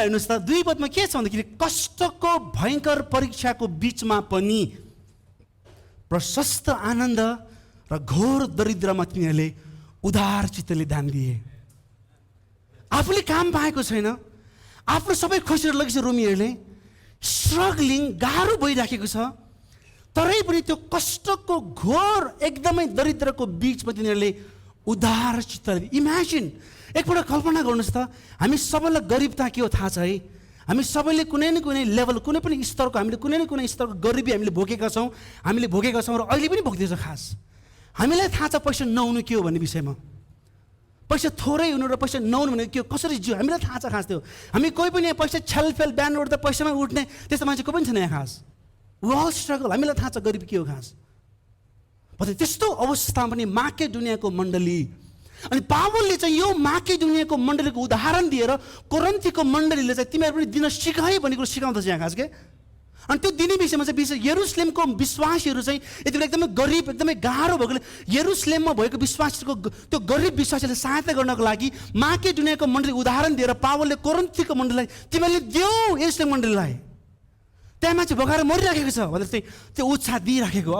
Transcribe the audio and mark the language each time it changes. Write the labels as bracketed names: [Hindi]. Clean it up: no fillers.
[Nepali] हेर्नुहोस् त 2 पदमा के छ भन्दाखेरि कष्टको भयङ्कर परीक्षाको बीचमा पनि प्रशस्त आनन्द र घोर दरिद्रमा तिनीहरूले उदार चित्तले दान दिए। आफूले काम पाएको छैन, आफ्नो सबै खोसेर लगेछ रोमीहरूले, स्ट्रगलिङ गाह्रो भइराखेको छ, तरै पनि त्यो कष्टको घोर एकदमै दरिद्रको बीचमा तिनीहरूले उदार चित्तले। इमेजिन, एकपल्ट कल्पना गर्नुहोस् त, हामी सबैलाई गरिबता के हो थाहा छ है। हामी सबैले कुनै न कुनै लेभल, कुनै पनि स्तरको हामीले कुनै न कुनै स्तरको गरिबी हामीले भोगेका छौँ र अहिले पनि भोग्दैछ। खास हामीलाई थाहा छ पैसा नहुनु के हो भन्ने विषयमा, पैसा थोरै हुनु र पैसा नहुनु भनेको के हो, कसरी जिउ हामीलाई थाहा छ। खास त्यो हामी कोही पनि पैसा छलफेल बिहान उठ्दा पैसामा उठ्ने त्यस्तो मान्छे कोही पनि छैन यहाँ खास। [English] we all struggle, [Nepali] हामीलाई थाहा छ गरिबी के हो खास। त्यस्तो अवस्थामा पनि माकेडोनियाको मण्डली, अनि पावलले चाहिँ यो माकेडोनियाको मण्डलीको उदाहरण दिएर कोरिन्थीको मण्डलीले चाहिँ तिमीहरू पनि दिन सिकाए भन्ने कुरो सिकाउँदछ यहाँ खास के। अनि त्यो दिने विषयमा चाहिँ विशेष यरुसलेमको विश्वासीहरू चाहिँ यति बेला एकदमै गरिब, एकदमै गाह्रो भएकोले यरुसलेममा भएको विश्वासीको त्यो गरिब विश्वासीलाई सहायता गर्नको लागि माकेडोनियाको मण्डली उदाहरण दिएर पावलले कोरिन्थीको मण्डलीलाई तिमीहरूले देऊ यरुसलेम मण्डलीलाई, त्यहाँ मान्छे भगाएर मरिराखेको छ भनेर चाहिँ त्यो उत्साह दिइराखेको।